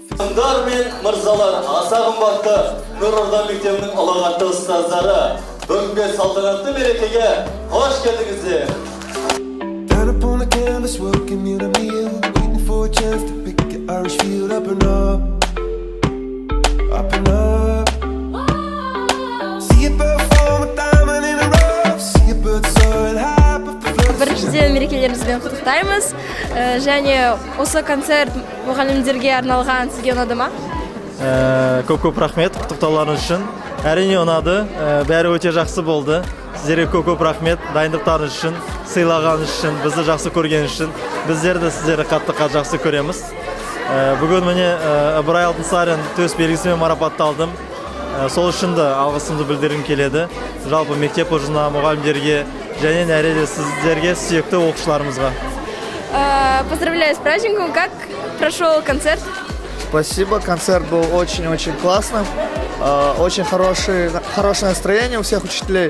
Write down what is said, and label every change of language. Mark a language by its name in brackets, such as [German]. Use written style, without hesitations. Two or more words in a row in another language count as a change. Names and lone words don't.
[Kazakh] Мырзалар мен мырзалар, аса қымбатты Нұр Орда мектебінің ұлағатты ұстаздары, бүгінгі салтанатты мерекеге қош келдіңіздер. [English] Down upon the canvas, working meal to meal, waiting for a chance to pick your Irish field up and up, up and up. See a bird form a diamond in a rough, see a bird soaring high above the flood. [Kazakh] Біріншіден мерекелеріңізбен құттықтаймыз. Және осы концерт мұғалімдерге арналған, сізге ұнады ма? Көп рахмет құттықтауларыңыз үшін. Әрине ұнады, бәрі өте жақсы болды. Сіздерге көп рахмет дайындықтарыңыз үшін, сыйлағаныңыз үшін, бізді жақсы көргеніңіз үшін. Біздер де сіздерді қатты жақсы көреміз. Бүгін міне Ыбырай Алтынсарин төс белгісімен марапатталдым. Сол үшін де алғысымды білдіргім келеді. Жалпы мектеп ұжымына, мұғалімдерге және нәреде сіздерге, сүйікті оқушыларымызға. [Russian] Поздравляю с праздником. Как прошел концерт? Спасибо, концерт был очень-очень классным. Очень хорошее настроение у всех учителей.